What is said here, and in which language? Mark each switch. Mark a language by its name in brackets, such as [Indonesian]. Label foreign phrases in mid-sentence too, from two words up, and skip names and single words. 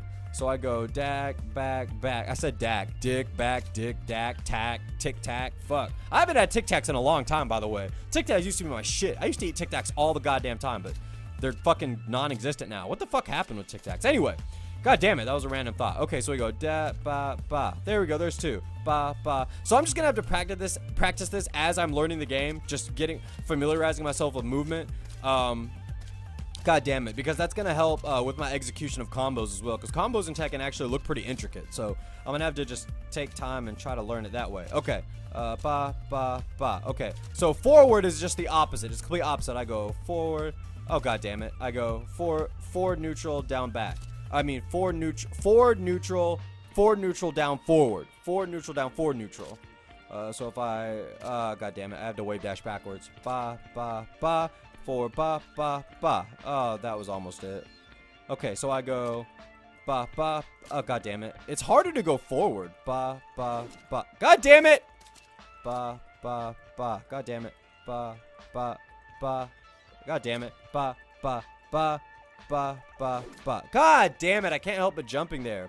[English] So I go dag, back, back. I said dag. Dick, back, dick, dag, tack, tic tac. Fuck. I haven't had Tic Tacs in a long time, by the way. Tic Tacs used to be my shit. I used to eat Tic Tacs all the goddamn time, but they're fucking non-existent now. What the fuck happened with Tic Tacs? Anyway. God damn it, that was a random thought. Okay, so we go da, ba, ba. There we go, there's 2. Ba, ba. So I'm just gonna have to practice this as I'm learning the game, just familiarizing myself with movement. God damn it, because that's gonna help with my execution of combos as well, because combos in Tekken actually look pretty intricate. So I'm gonna have to just take time and try to learn it that way. Okay. Ba, ba, ba. Okay. So forward is just the opposite. It's complete opposite. I go forward. Oh god damn it. I go forward, neutral, down, back. I mean, forward, neutral, down, forward. Forward, neutral, down, forward, neutral. So if I, god damn it, I have to wave dash backwards. Ba, ba, ba, forward, ba, ba, ba. Oh, that was almost it. Okay, so I go, ba, ba, oh, god damn it. It's harder to go forward. Ba, ba, ba. God damn it! Ba, ba, ba. God damn it. Ba, ba, ba. God damn it. Ba, ba, ba. Ba, ba, ba. God damn it, I can't help but jumping there.